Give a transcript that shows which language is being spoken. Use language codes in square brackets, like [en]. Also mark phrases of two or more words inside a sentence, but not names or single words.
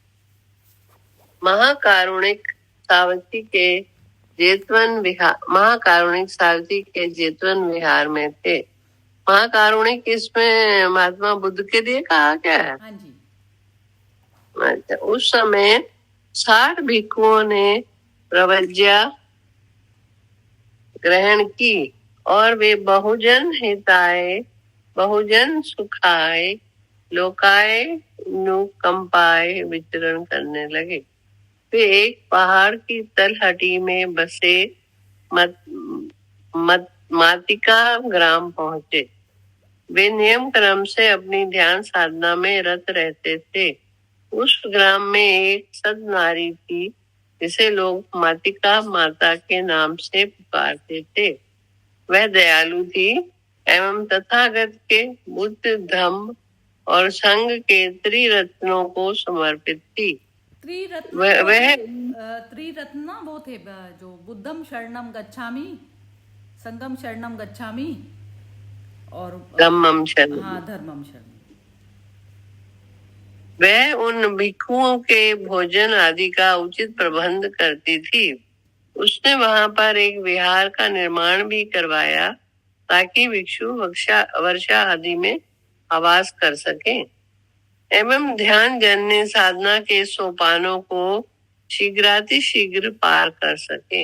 [hi] महाकारुणिक सावती के जेतवन विहार में थे। महाकारुणिक इसमें महात्मा बुद्ध के लिए कहा गया है। हाँ जी। अच्छा, उस समय 60 भिक्षुओं ने प्रवज्ञा ग्रहण की और वे [pi] बहुजन हिताय, बहुजन सुखाय, लोकाय नुकंपाय [hi] विचरण करने लगे। वे एक पहाड़ की तलहटी में बसे मातिका ग्राम पहुंचे। वे नियम क्रम से अपनी ध्यान साधना में रत रहते थे। उस ग्राम में एक सद नारी थी जिसे लोग मातिका माता के नाम से पुकारते थे। वह दयालु थी एवं तथागत के बुद्ध धम्म और संघ के त्रिरत्नों को समर्पित थी। [pi] त्रिरत्न वो थे जो बुद्धम शरणम गच्छामि, संगम शरणम गच्छामि और धम्मम शरणम। हाँ, धर्मम शरणम। [hi] वह उन भिक्षुओं के भोजन आदि का उचित प्रबंध करती थी। उसने वहां पर एक विहार का निर्माण भी करवाया ताकि भिक्षु वर्षा आदि में आवास कर सकें एवं ध्यान जन्य साधना के सोपानों को शीघ्रातिशीघ्र पार कर सके।